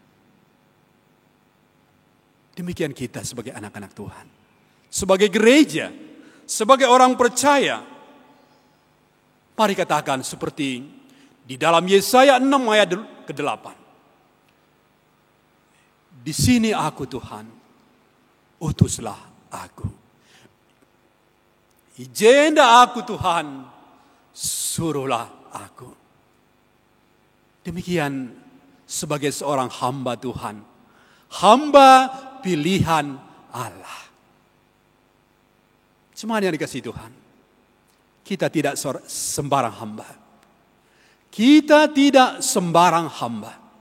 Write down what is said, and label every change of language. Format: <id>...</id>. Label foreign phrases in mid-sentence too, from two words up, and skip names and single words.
<id>Demikian kita sebagai anak-anak Tuhan, sebagai gereja, sebagai orang percaya. Mari katakan seperti di dalam Yesaya 6 ayat ke-8. Di sini aku Tuhan, utuslah aku. Ijenda aku Tuhan, suruhlah aku. Demikian sebagai seorang hamba Tuhan, hamba pilihan Allah. Semua yang dikasihi Tuhan, kita tidak sembarang hamba. Kita tidak sembarang hamba.</id>